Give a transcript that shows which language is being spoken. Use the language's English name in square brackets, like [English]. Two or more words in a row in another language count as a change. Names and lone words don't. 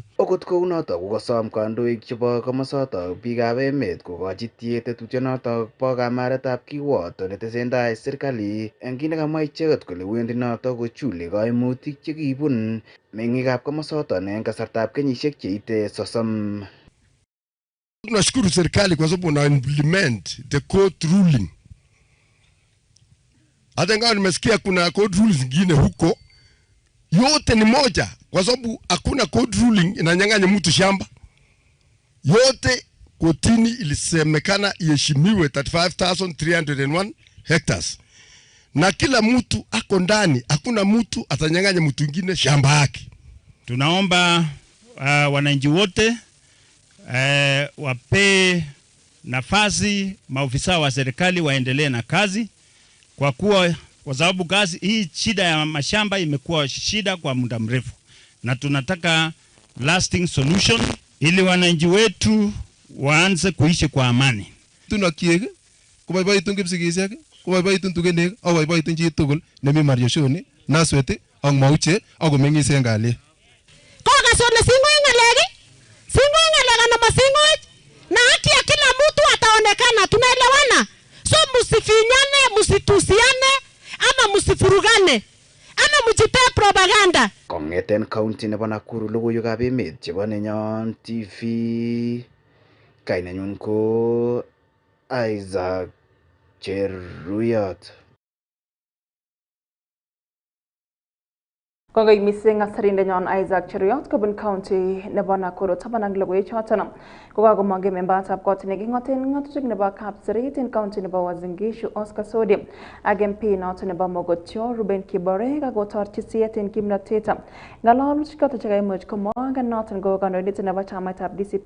[Kalenjin] Okot kounoto kokosom kandoik chebo komosoto biikab emet kokochi tiet tetutyonoto bo kamaretab kiwoto netesentai serikali en kit nekamwa icheket kole wendi noto kochule kaimutik chekibun meng'ikab komosoto en kasartab kenyisiek cheite 30. [Swahili] Tunashukuru serikali kwa sababu na [English] implement the court ruling. [Swahili] Hata ingawa nimesikia kuna [English] court rules [Swahili] zingine huko, yote ni moja kwa sababu hakuna [English] court ruling [Swahili] inanyang'anya mtu shamba. Yote kotini ilisemekana iheshimiwe 35,301 hectares. Na kila mtu ako ndani, hakuna mtu atanyang'anya mtu mwingine shamba yake. Tunaomba wananchi wote wape nafasi maofisa wa serikali waendelee na kazi kwa sababu hii shida ya mashamba imekuwa shida kwa muda mrefu, na tunataka [English] lasting solution [Swahili] ili wananchi wetu waanze kuishi kwa amani. [Kalenjin] Tunakiek koboiboitun kipsigisiek, koboiboitun tugenek, ak koboiboitun chi tugul nemi Mariashoni, Naswet ak Mauche ak komeng'is en kalyet. Kokasone sing'oe ng'alek ana masing'oe [Swahili] na haki ya kila mtu ataonekana, tunaelewana? So msifinyane, msitusiane ama msifurugane ama mjite propaganda. [Kalenjin] Kong'eten county nebo Nakuru logoiwekab emet chebo Nenyon TV, Nenyon ko Isaac Chiriot. Kongoi mising Nenyon Isaac Cheriot kobun county nebo Nakuru tabanang logoiwek choton kokakomong'e membatab kot neking'oten ng'atutik nebo Kapseret en county nebo Uasin Gishu Oscar Sodi ak MP noton nebo Mogotio Ruben Kibore kakotorchi siyet en kimnotet ng'alalutik choton chekaimuch komwaa noton ko kandoindet nebo chamaitab DCP